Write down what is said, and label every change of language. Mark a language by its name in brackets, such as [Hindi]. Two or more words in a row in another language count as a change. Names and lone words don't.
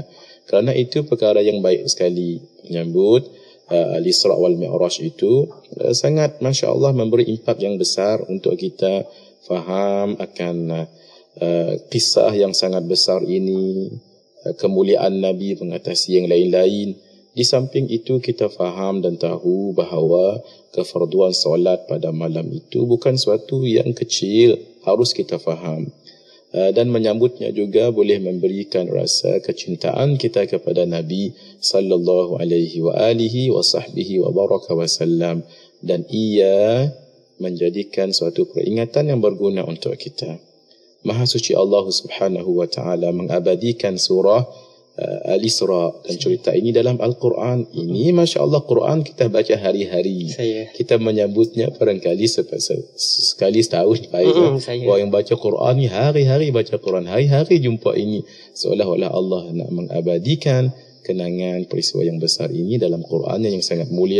[Malay] Kerana itu perkara yang baik sekali menyambut Al-Isra' wal Mi'raj itu sangat masya-Allah memberi impak yang besar untuk kita faham akan kisah yang sangat besar ini, kemuliaan Nabi mengatasi yang lain-lain. Di samping itu kita faham dan tahu bahawa kefarduan solat pada malam itu bukan suatu yang kecil, harus kita faham. Dan menyambutnya juga boleh memberikan rasa kecintaan kita kepada Nabi [Arabic] sallallahu alaihi wa alihi wa sahbihi wa baraka wa sallam, [Malay] dan ia menjadikan suatu peringatan yang berguna untuk kita. Maha suci Allah [Arabic] Subhanahu wa taala [Malay] mengabadikan surah Al-Isra' dan cerita ini dalam Al-Quran. Ini masya-Allah Quran kita baca hari-hari. Kita menyambutnya barangkali sekali setahun. Orang yang baca Quran ni hari-hari baca Quran, hari-hari jumpa ini, seolah-olah Allah nak mengabadikan kenangan peristiwa yang besar ini dalam Quran yang sangat mulia.